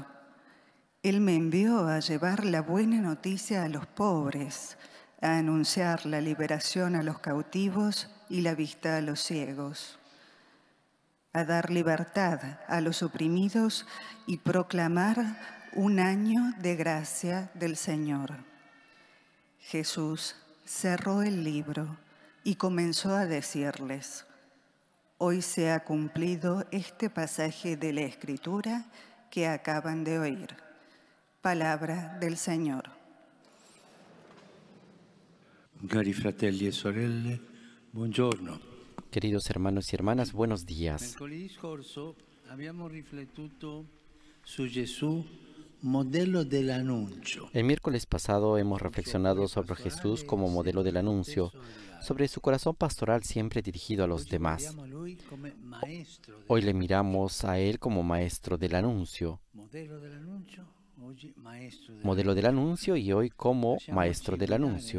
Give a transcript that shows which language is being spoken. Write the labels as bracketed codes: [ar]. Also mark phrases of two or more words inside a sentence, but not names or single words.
[es] Él me envió a llevar la buena noticia a los pobres, a anunciar la liberación a los cautivos y la vista a los ciegos, a dar libertad a los oprimidos y proclamar un año de gracia del Señor. Jesús cerró el libro y comenzó a decirles: Hoy se ha cumplido este pasaje de la Escritura que acaban de oír. Palabra del Señor. [it] Cari fratelli e sorelle, buongiorno. [es] Queridos hermanos y hermanas, buenos días. [it] Mercoledì scorso abbiamo riflettuto su Gesù, modelo dell'annuncio. [es] El miércoles pasado hemos reflexionado sobre Jesús como modelo del anuncio, sobre su corazón pastoral siempre dirigido a los demás. Hoy le miramos a Él como maestro del anuncio. Modelo del anuncio y hoy como maestro del anuncio.